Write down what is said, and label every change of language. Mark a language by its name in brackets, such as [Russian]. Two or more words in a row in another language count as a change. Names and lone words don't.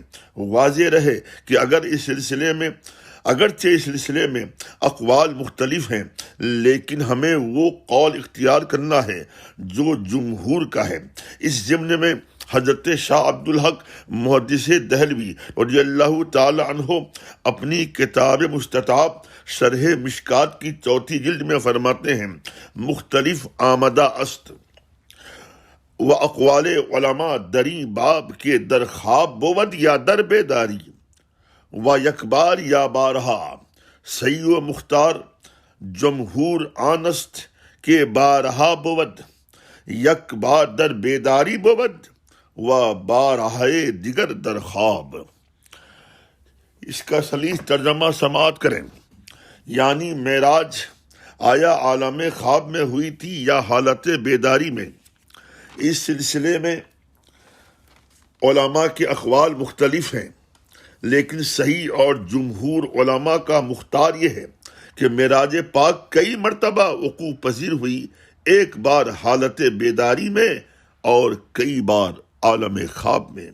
[Urdu] واضح رہے کہ اگرچہ اس سلسلے میں اقوال مختلف ہیں لیکن ہمیں وہ قول اختیار کرنا ہے جو جمہور کا ہے۔ اس ضمن میں حضرت شاہ عبد الحق محدث دہلوی [Arabic] رضی اللہ تعالی عنہ [Urdu] اپنی کتاب مستطاب شرح مشکات کی 4 جلد میں فرماتے ہیں [Persian] مختلف آمدہ است و اقوال علماء دری باب کے در خواب بود یا در بیداری و یک بار یا بارہا صحیح و مختار جمہور آنست کے بارہا بود یک بار در بیداری بود و بارہائے دیگر در خواب۔ [Urdu] اس کا سلیس ترجمہ سماعت کریں۔ یعنی معراج آیا عالم خواب میں ہوئی تھی یا حالت بیداری میں؟ اس سلسلے میں علماء کے اقوال مختلف ہیں لیکن صحیح اور جمہور علماء کا مختار یہ ہے کہ معراج پاک کئی مرتبہ وقوع پذیر ہوئی، ایک بار حالت بیداری میں اور کئی بار عالم خواب میں۔